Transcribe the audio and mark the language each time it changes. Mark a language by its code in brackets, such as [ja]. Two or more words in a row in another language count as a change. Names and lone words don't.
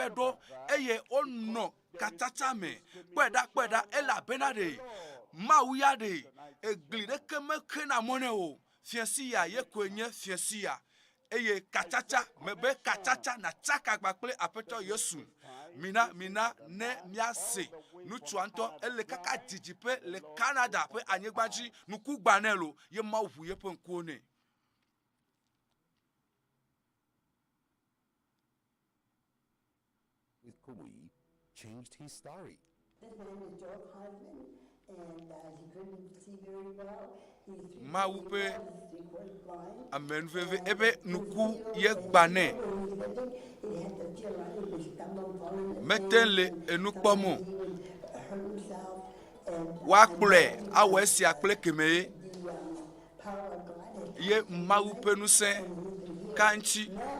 [ee] yi ɖo eye wonɔ katsatsa me kpɔe ɖa elabena ɖe Mawu ya ɖe egli ɖeke mexe na mɔ ne o fiasi ya ye koe nye fiasi ya eye katsatsa mebe katsatsa na tsaka kpakple Aƒetɔ Yesu mina ne miase nutsua ŋutɔ ele kaka dzidziƒe le Canada ƒe anyigba dzi nuku gbanɛ lo ye Mawu ʋu yeƒe ŋkuwo nɛ. [en] Kowee changed his story. His name is George Husband, and he couldn't see very well. [ee] Mawu ƒe amenuveve ebe nuku ye gbanɛ mete le enu kpɔm o woakplɔe awɔ esia kple keme ye Mawu ƒe ŋusẽ ka ŋuti